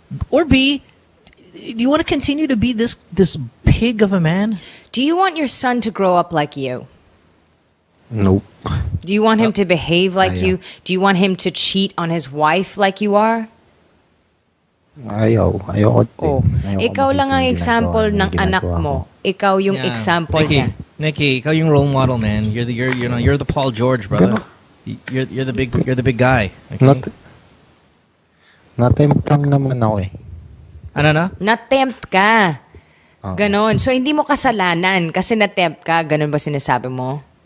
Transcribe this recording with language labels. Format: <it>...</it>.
<en>Or B, do you want to continue to be this pig of a man? Do you want your son to grow up like you? Nope. Do you want him to behave like</en> <tl>Ayaw.</tl> <en>you? Do you want him to cheat on his wife like you are?</en> <tl>Ayoko. Oh, ikaw lang ang example ng anak mo. Ikaw yung Yeah. example Nikki, niya.</tl> <en>Nikki,</en> <tl>ikaw yung</tl> <en>role model, man. You're the Paul George, brother. You're the big guy. Okay?</en> <tl>Natempt lang naman ako eh. Ano na? Na-tempt ka. Oo. Ganon. So, hindi mo kasalanan kasi na-tempt ka. Ganon ba sinasabi mo?</tl>